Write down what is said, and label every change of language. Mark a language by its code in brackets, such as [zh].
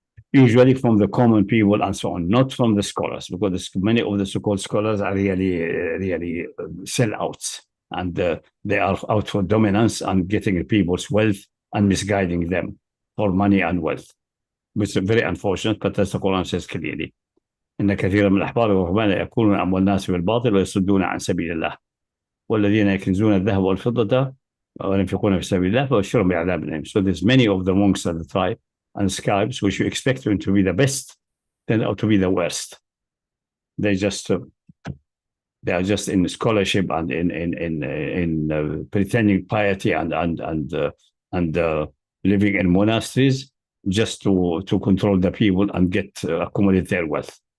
[en] Usually from the common people and so on, not from the scholars, because many of the so-called scholars are really sellouts, and they are out for dominance and getting people's wealth and misguiding them for money and wealth, which is very unfortunate. But as the Quran says clearly, [ar] إن كثيرا من الأحبار والرهبان يأكلون أموال الناس بالباطل ويصدون عن سبيل الله والذين يكنزون الذهب والفضة وينفقون في سبيل الله فبشرهم بعذاب أليم. [en] So there's many of the monks at the tribe and scribes which you expect them to be the best, turn out to be the worst. They are just in scholarship and in pretending piety and living in monasteries just to control the people and accumulate their wealth.